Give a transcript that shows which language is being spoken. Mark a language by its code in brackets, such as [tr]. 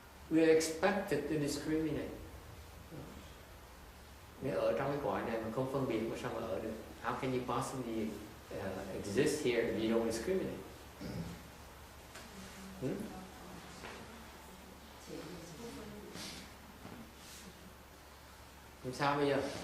[en] We are expected to discriminate. [vi] Nếu ở trong cái cõi này mà không phân biệt, mà sao mà ở được? [en] How can you possibly exist here if you don't discriminate? [vi] Làm sao bây giờ?